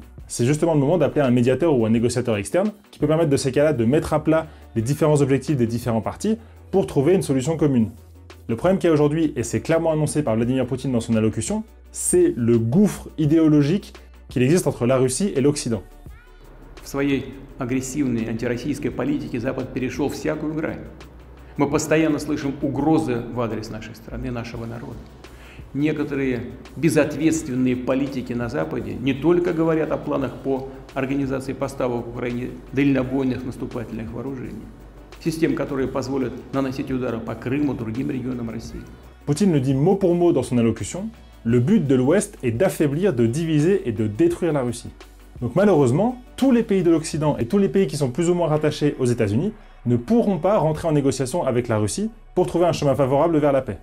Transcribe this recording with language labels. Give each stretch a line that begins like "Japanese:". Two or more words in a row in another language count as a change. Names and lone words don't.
French: C'est justement le moment d'appeler un médiateur ou un négociateur externe qui peut permettre de ces cas-là de mettre à plat les différents objectifs des différents partis pour trouver une solution commune. Le problème qu'il y a aujourd'hui, et c'est clairement annoncé par Vladimir Poutine dans son allocution, c'est le gouffre idéologique qu'il existe entre la Russie et l'Occident.
Russian: В своей агрессивной антироссийской политике Запад перешел всякую грань. Мы постоянно слышим угрозы в адрес нашей страны, нашего народа. Некоторые безответственные политики на Западе не только говорят о планах по организации поставок в Украине дальнобойных наступательных вооружений, систем, которые позволят наносить удары по Крыму, другим регионам России.
French: Poutine le dit mot pour mot dans son allocution, le but de l'Ouest est d'affaiblir, de diviser et de détruire la Russie. Donc malheureusement, tous les pays de l'Occident et tous les pays qui sont plus ou moins rattachés aux États-Unis ne pourront pas rentrer en négociation avec la Russie pour trouver un chemin favorable vers la paix.